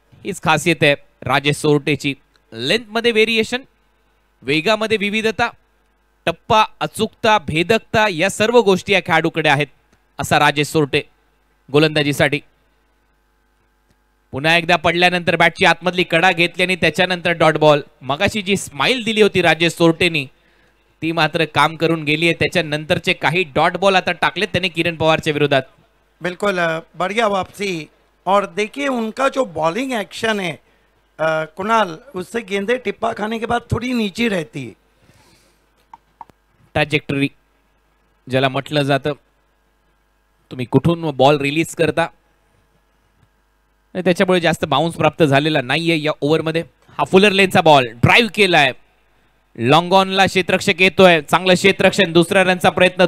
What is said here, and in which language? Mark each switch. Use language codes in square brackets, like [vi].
[mr] हीच खासियत आहे राजेश सोरटेची. लेंथ मध्ये व्हेरिएशन, वेगामध्ये विविधता, टप्पा, अचूकता, भेदकता या सर्व गोष्टी या खेळाडूकडे आहेत असा राजेश सोरटे गोलंदाजीसाठी. पुन्हा एकदा पडल्यानंतर बॅटची आतमधली कडा घेतली आणि त्याच्यानंतर डॉट बॉल. मगाशी जी स्माइल दिली होती राजेश सोरटेनी ती मात्र काम करून गेली आहे. त्याच्यानंतरचे काही डॉट बॉल आता टाकलेत त्याने किरण पवारच्या विरोधात. [hi] बिल्कुल बढ़िया वापसी. और देखिए उनका जो बॉलिंग एक्शन है कुणाल, उससे गेंदें टिप्पा खाने के बाद थोड़ी नीचे रहती है. [mr] ट्रॅजेक्टरी ज्याला म्हटलं जातं, तुम्ही कुठून बॉल रिलीज करता त्याच्यामुळे जास्त बाउन्स प्राप्त झालेला नाहीये या ओव्हरमध्ये. हा फुलर लेनचा बॉल ड्राईव्ह केलाय. लॉंग ऑनला क्षेत्ररक्षक येतोय. चांगलं क्षेत्ररक्षण. दुसऱ्या रनचा प्रयत्न.